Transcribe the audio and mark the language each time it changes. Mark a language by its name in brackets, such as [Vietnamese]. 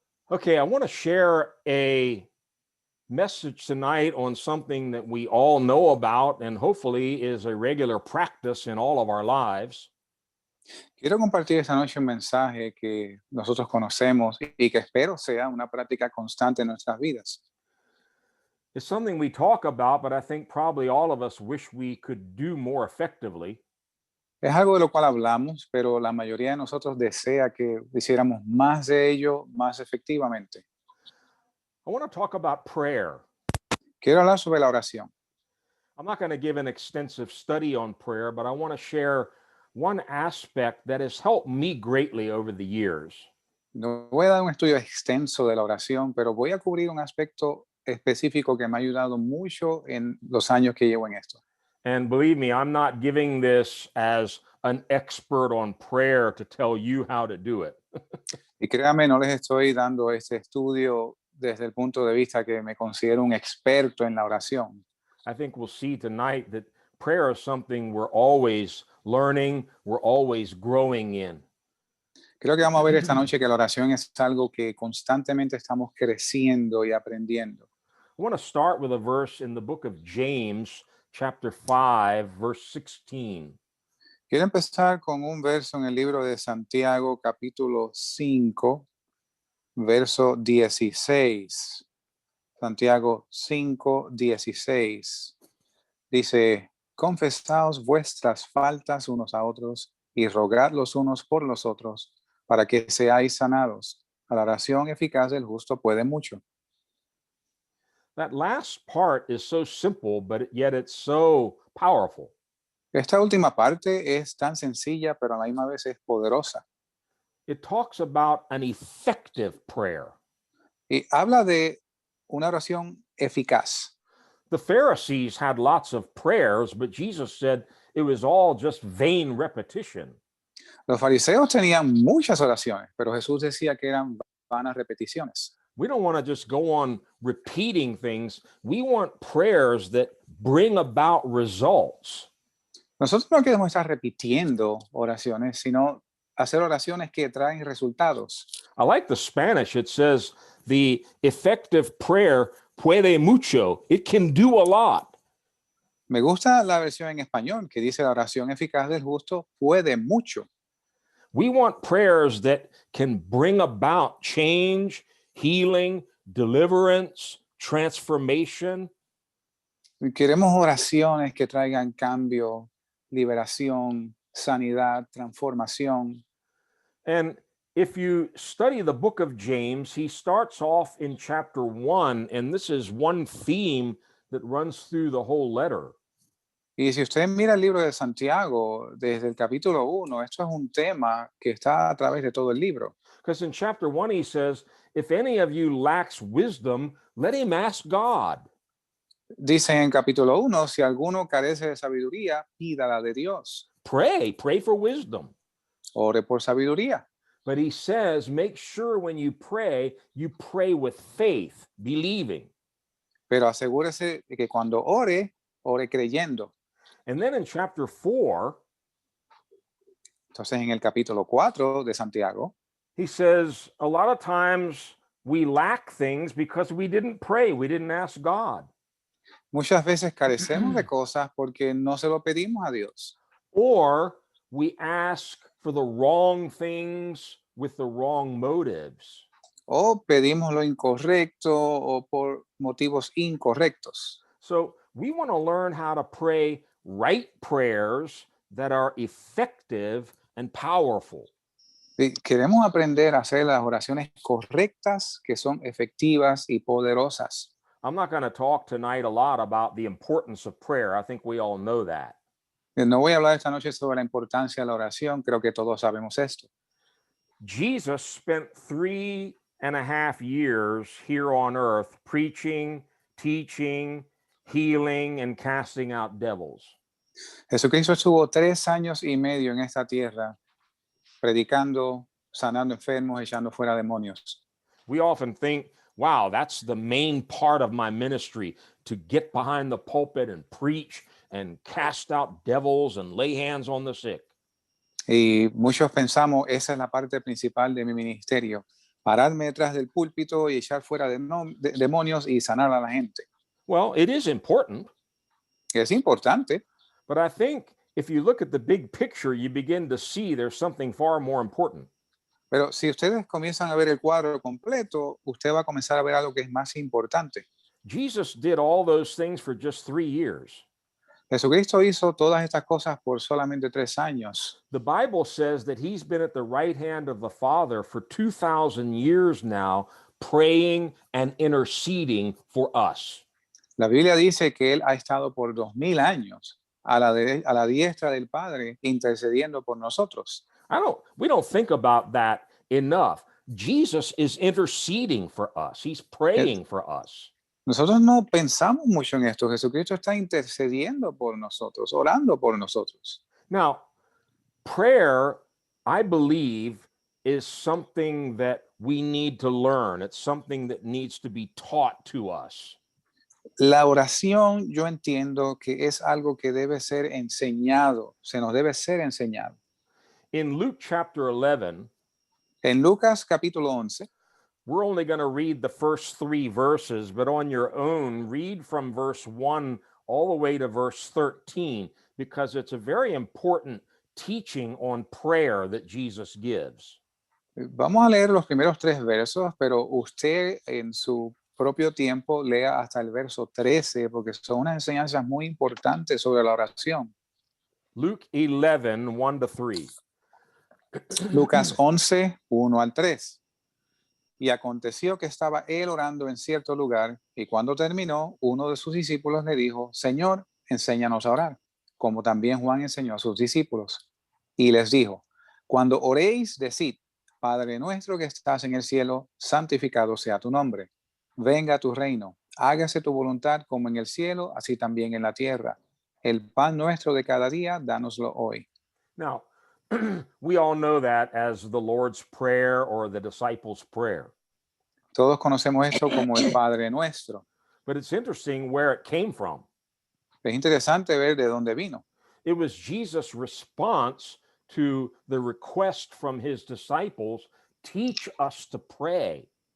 [English] Okay, I want to share a message tonight on something that we all know about and hopefully is a regular practice in all of our lives. [Spanish] Quiero compartir esta noche un mensaje que nosotros conocemos y que espero sea una práctica constante en nuestras vidas. [English] It's something we talk about, but I think probably all of us wish we could do more effectively. [Spanish] Es algo de lo cual hablamos, pero la mayoría de nosotros desea que hiciéramos más de ello más efectivamente. [English] I want to talk about prayer. [Spanish] Quiero hablar sobre la oración. [English] I'm not going to give an extensive study on prayer, but I want to share one aspect that has helped me greatly over the years. [Spanish] No voy a dar un estudio extenso de la oración, pero voy a cubrir un aspecto específico que me ha ayudado mucho en los años que llevo en esto. [English] And believe me, I'm not giving this as an expert on prayer to tell you how to do it. [Spanish] Y créanme, no les estoy dando este estudio desde el punto de vista que me considero un experto en la oración. [English] I think we'll see tonight that prayer is something we're always learning, we're always growing in. [Spanish] Creo que vamos a ver esta noche que la oración es algo que constantemente estamos creciendo y aprendiendo. [English] I want to start with a verse in the book of James, chapter 5, verse 16. [Spanish] Quiero empezar con un verso en el libro de Santiago, capítulo 5, verso 16. Santiago 5, 16. Dice, confesaos vuestras faltas unos a otros y rogad los unos por los otros para que seáis sanados. A la oración eficaz del justo puede mucho. [English] That last part is so simple, but yet it's so powerful. [Spanish] Esta última parte es tan sencilla, pero a la misma vez es poderosa. [English] It talks about an effective prayer. [Spanish] Y habla de una oración eficaz. [English] The Pharisees had lots of prayers, but Jesus said it was all just vain repetition. [Spanish] Los fariseos tenían muchas oraciones, pero Jesús decía que eran vanas repeticiones. [English] We don't want to just go on repeating things. We want prayers that bring about results. [Spanish] Nosotros no queremos estar repitiendo oraciones, sino hacer oraciones que traen resultados. [English] I like the Spanish. It says the effective prayer [Spanish] puede mucho. [English] It can do a lot. [Spanish] Me gusta la versión en español que dice la oración eficaz del justo puede mucho. [English] We want prayers that can bring about change, healing, deliverance, transformation. [Spanish] Queremos oraciones que traigan cambio, liberación, sanidad, transformación. [English] And if you study the book of James, he starts off in chapter 1, and this is one theme that runs through the whole letter. [Spanish] Y si usted mira el libro de Santiago, desde el capítulo 1, esto es un tema que está a través de todo el libro. [English] Because in chapter 1, he says, if any of you lacks wisdom, let him ask God. [Spanish] Dice en capítulo 1, si alguno carece de sabiduría, pídala de Dios. [English] Pray for wisdom. [Spanish] Ore por sabiduría. [English] But he says, make sure when you pray with faith, believing. [Spanish] Pero asegúrese de que cuando ore, ore creyendo. [English] And then in chapter 4, [Spanish] entonces en el capítulo 4 de Santiago, [English] he says, a lot of times we lack things because we didn't pray, we didn't ask God. [Spanish] Muchas veces carecemos de cosas porque no se lo pedimos a Dios. [English] Or we ask for the wrong things with the wrong motives. [Spanish] O pedimos lo incorrecto o por motivos incorrectos. [English] So we want to learn how to pray right prayers that are effective and powerful. [Spanish] Queremos aprender a hacer las oraciones correctas que son efectivas y poderosas. [English] I'm not going to talk tonight a lot about the importance of prayer. I think we all know that. [Spanish] No voy a hablar esta noche sobre la importancia de la oración. Creo que todos sabemos esto. [English] Jesus spent 3.5 years here on earth preaching, teaching, healing, and casting out devils. [Spanish] Jesucristo estuvo 3 años y medio en esta tierra predicando, sanando enfermos, echando fuera demonios. [English] We often think wow, that's the main part of my ministry, to get behind the pulpit and preach and cast out devils and lay hands on the sick. [Spanish] Y muchos pensamos, esa es la parte principal de mi ministerio, pararme detrás del púlpito y echar fuera demonios y sanar a la gente. [English] Well, it is important, [Spanish] Es importante, [English] but I think if you look at the big picture, you begin to see there's something far more important. [Spanish] pero si ustedes comienzan a ver el cuadro completo, usted va a comenzar a ver algo que es más importante. [English] Jesus did all those things for just 3 years. [Spanish] Jesucristo hizo todas estas cosas por solamente 3 años. [English] The Bible says that he's been at the right hand of the Father for 2,000 years now, praying and interceding for us. [Spanish] La Biblia dice que Él ha estado por 2000 años a la diestra del Padre intercediendo por nosotros. [English] We don't think about that enough. Jesus is interceding for us. He's praying for us. [Spanish] Nosotros no pensamos mucho en esto. Jesucristo está intercediendo por nosotros, orando por nosotros. [English] Now, prayer, I believe, is something that we need to learn. It's something that needs to be taught to us. [Spanish] La oración, yo entiendo que es algo que debe ser enseñado, se nos debe ser enseñado. [English] In Luke chapter 11, [Spanish] En Lucas capítulo 11, [English] we're only going to read the first 3 verses, but on your own, read from verse 1 all the way to verse 13, because it's a very important teaching on prayer that Jesus gives. [Spanish] vamos a leer los primeros 3 versos, pero usted en su propio tiempo lea hasta el verso 13, porque son unas enseñanzas muy importantes sobre la oración. [English] Luke 11, 1 to 3. [Spanish] Lucas 11, 1 al 3. Y aconteció que estaba él orando en cierto lugar, y cuando terminó, uno de sus discípulos le dijo: Señor, enséñanos a orar, como también Juan enseñó a sus discípulos. Y les dijo: cuando oréis, decid: Padre nuestro que estás en el cielo, santificado sea tu nombre. Venga tu reino, hágase tu voluntad como en el cielo, así también en la tierra. El pan nuestro de cada día, dánoslo hoy. [English] Now, we all know that as the Lord's Prayer or the disciples' prayer. [Spanish] Todos conocemos esto como el Padre nuestro. [English] But it's interesting where it came from. [Spanish] Es interesante ver de dónde vino. [English] It was Jesus' response to the request from his disciples, teach us to pray.